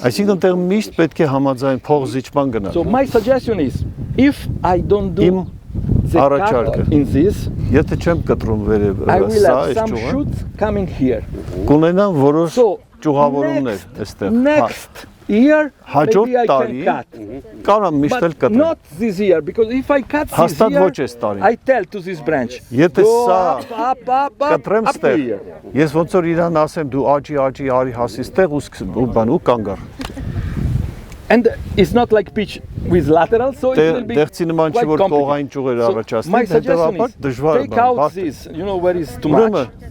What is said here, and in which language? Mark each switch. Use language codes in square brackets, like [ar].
[hy] Այսինքն այնտեղ միշտ պետք է համաձայն փոխզիջման գնալ։ [en] So my suggestion is if I don't do [hy] առաջարկը [en] in this, [hy] եթե չեմ կտրում վերև [en] I will have some shoots coming here. [hy] Կունենամ որոշ ճյուղավորումներ այստեղ։ [en] Next year, maybe I can cut. But not this year, because if I cut this year, I tell to this branch, go up to here. [hy] Ես ոնց որ իրան ասեմ դու աճի արի հասի ստեղ ու բան ու կանգար։ [en] And it's not like pitch with lateral, so it will be quite complicated. So my suggestion is take out this, you know where is too much.